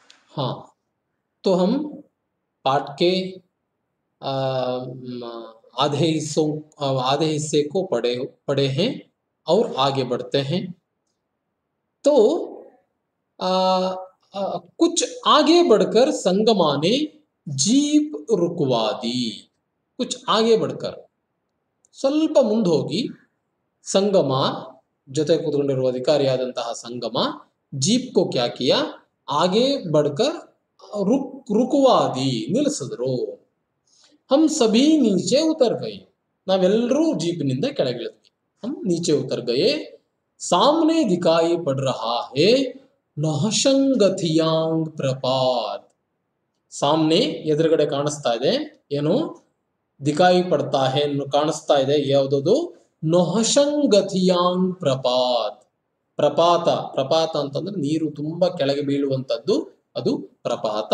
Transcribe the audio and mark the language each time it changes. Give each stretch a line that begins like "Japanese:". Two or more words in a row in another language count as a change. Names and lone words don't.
Hindi: हाँ, तो हम पाठ के अ, आधे हिस्से को पढ़े पढ़े हैं और आगे बढ़ते हैं। तो आ, कुछ आगे बढ़कर संगमा ने जीप रुकवा दी। कुछ आगे बढ़कर
Kannada: ಸ್ವಲ್ಪ ಮುಂದೋಗಿ ಸಂಗಮ ಜೊತೆ ಕೂತ್ಕೊಂಡಿರುವ ಅಧಿಕಾರಿಯಾದಂತಹ ಸಂಗಮ
Hindi: जीप को क्या किया, आगे बढ़कर रुकवादी ನಿಲ್ಲಿಸಿದ್ರು। हम सभी नीचे उतर गए,
Kannada: ನಾವೆಲ್ಲರೂ ಜೀಪಿನಿಂದ ಕೆಳಗಿಳಿದ್ವಿ।
Hindi: हम नीचे उतर गए, सामने दिखाई पड़ रहा है ನಹಶಂಗಥಿಯಾಂಗ್ ಪ್ರಪಾತ್।
Kannada: ಸಾಮ್ನೆ ಎದುರುಗಡೆ ಕಾಣಿಸ್ತಾ ಇದೆ, ಏನು
Hindi: दिखाई पड़ता है
Kannada: ಕಾಣಿಸ್ತಾ ಇದೆ, ಯಾವುದದು ನಹಶಂಗಥಿಯಾಂಗ್ ಪ್ರಪಾತ್। ಪ್ರಪಾತ, ಪ್ರಪಾತ ಅಂತಂದ್ರೆ ನೀರು ತುಂಬಾ ಕೆಳಗೆ ಬೀಳುವಂತದ್ದು, ಅದು ಪ್ರಪಾತ।